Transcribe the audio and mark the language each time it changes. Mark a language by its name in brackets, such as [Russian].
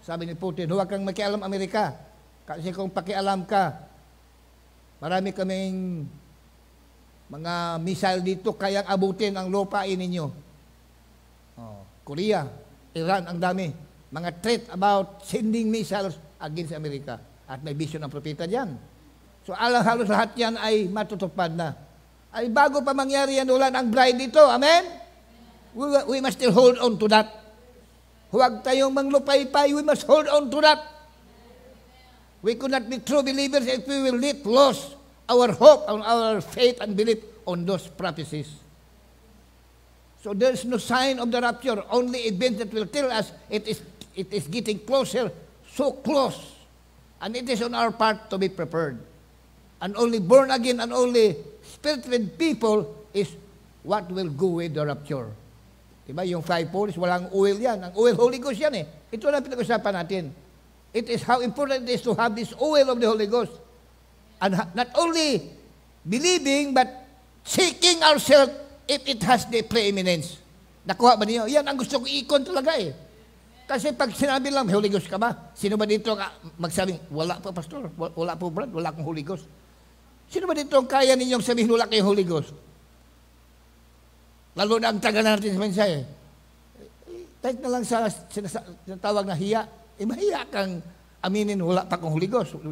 [Filipino] Sabi ni Putin, huwag kang makialam Amerika. Kasi kung pakialam ka, marami kaming mga missile dito kayang abutin ang lupain ninyo. Korea, Iran, ang dami. Mga threat about sending missiles against Amerika. At may vision ng propeta dyan. So halos lahat yan ay matutupad na. Ay bago pa mangyari yan, ulan ang bride dito. Amen? [English] We must still hold on to that. [Filipino] Huwag tayong manglupay-pay. [English] We must hold on to that. We could not be true believers if we will let lost our hope, our faith and belief on those prophecies. So there is no sign of the rapture. Only events that will tell us it is getting closer, so close. And it is on our part to be prepared. And only born again and only spirit-led people is what will go with the rapture. Diba? [Filipino] Yung fivefold, walang oil yan. Ang oil, Holy Ghost yan eh. Ito na pinag-usapan natin. [English] It is how important it is to have this oil of the Holy Ghost. And not only believing, but seeking ourselves if it has the preeminence. [Filipino] Nakuha ba niyo? Yan ang gusto ko ikon talaga eh. Kasi pag sinabi lang, Holy Ghost ka ba? Sino ba dito magsabing, wala po, Pastor. Wala po, Brad. Wala akong Holy Ghost. Sino ba dito ang kaya ninyong sabihin wala kayong Holy Ghost? Lalo na ang taga natin sa mensahe. Kahit na lang sa sinatawag na hiya, mahiya kang aminin wala pa kong Holy Ghost.